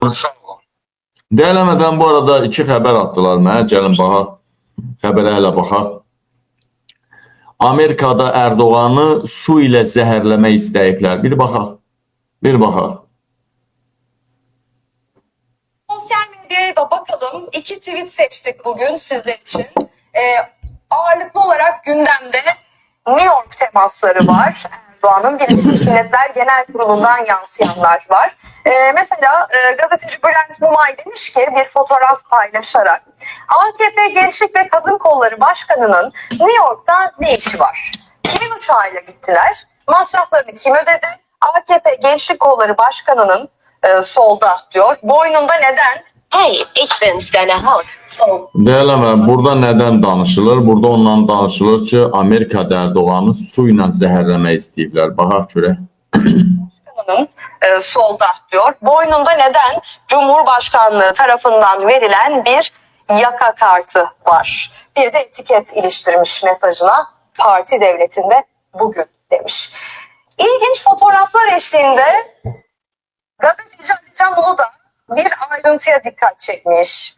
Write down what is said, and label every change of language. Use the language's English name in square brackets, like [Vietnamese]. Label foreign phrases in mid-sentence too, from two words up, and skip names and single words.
[Azerbaijani] Deyələmədən bu arada iki xəbər atdılar mənə. Gəlin baxaq. Xəbərə hələ baxaq. Amerikada Erdoğan'ı su ilə zəhərləmək istəyiblər. Bir baxaq. Bir baxaq. [Turkish] Sosyal medyaya da bakalım. İki tweet seçtik bugün sizler için. Ağırlıklı olarak gündemde New York temasları var. Erdoğan'ın Birleşmiş Milletler Genel Kurulu'ndan yansıyanlar var. Mesela gazeteci Bülent Mumay demiş ki bir fotoğraf paylaşarak AKP Gençlik ve Kadın Kolları Başkanı'nın New York'ta ne işi var? Kimin uçağıyla gittiler? Masraflarını kim ödedi? AKP Gençlik Kolları Başkanı'nın solda diyor. Boynunda neden? [German] Hey, ich bin's deine Haut. [Azerbaijani] Deyələmə, burada nədən danışılır? Burada ondan danışılır ki, Amerika'da Erdoğan'ı su ilə zəhərləmək istəyiblər. Baxaq görək. [Turkish] Başkanının solda diyor. Boynunda neden? Cumhurbaşkanlığı tarafından verilen bir yaka kartı var. Bir de etiket iliştirmiş mesajına parti devletinde bugün demiş. İlginç fotoğraflar eşliğinde gazeteci Ali Can Uludağ bir ayrıntıya dikkat çekmiş.